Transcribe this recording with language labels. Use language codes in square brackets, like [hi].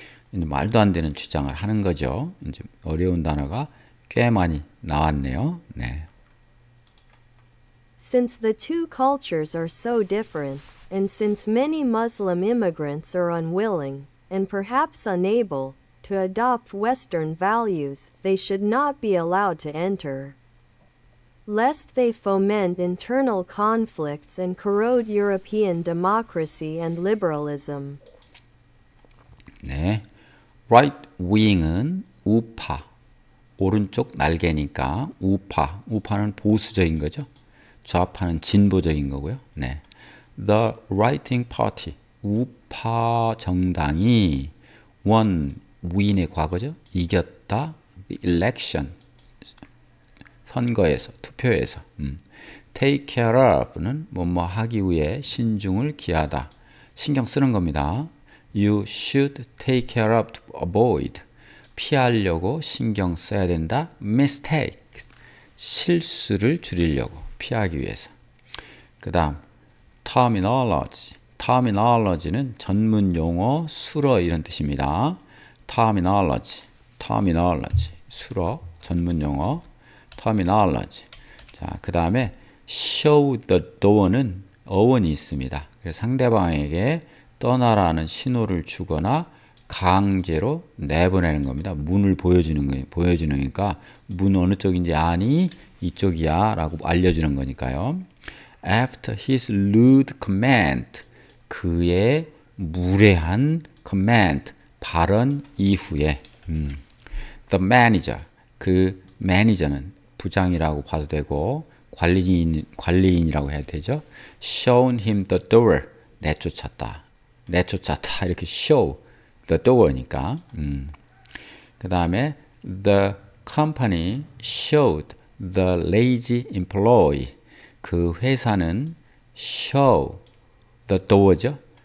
[ko] 말도 안 되는 주장을 하는 거죠. 이제 어려운 단어가 꽤 많이 나왔네요. 네. [en] Since the two cultures are so different, and since many Muslim immigrants are unwilling, and perhaps unable, to adopt Western values, they should not be allowed to enter, lest they foment internal conflicts and corrode European democracy and liberalism. [ko] 네, [en] right wing [ko] 은 우파, 오른쪽 날개니까 우파, 우파는 보수적인 거죠. 좌파는 진보적인 거고요. 네, [en] the right-wing party, [ko] 우파 정당이 won, win의 과거죠. 이겼다, [en] the election, [ko] 선거에서, 투표에서. [en] take care of [ko] 는 뭐뭐 하기 위해 신중을 기하다, 신경 쓰는 겁니다. [en] You should take care of to avoid, [ko] 피하려고 신경 써야 된다. mistakes, 실수를 줄이려고, 피하기 위해서. 그 다음 terminology, terminology는 전문 용어, 수어 이런 뜻입니다. terminology, terminology, 수어, 전문 용어, terminology. 자, 그 다음에 show the door는 어원이 있습니다. 그래서 상대방에게 떠나라는 신호를 주거나 강제로 내보내는 겁니다. 문을 보여주는 거예요. 보여주는 거니까 문 어느 쪽인지 아니? 이쪽이야 라고 알려주는 거니까요. [en] After his rude command, [ko] 그의 무례한 command, 발언 이후에 [en] the manager, [ko] 그 매니저는 부장이라고 봐도 되고 관리인이라고 해야 되죠. [en] shown him the door, [ko] 내쫓았다 이렇게 [en] show the door니까. [ko] 그 다음에 [en] the company showed the lazy employee, [ko] 그 회사는 [en] show the door죠.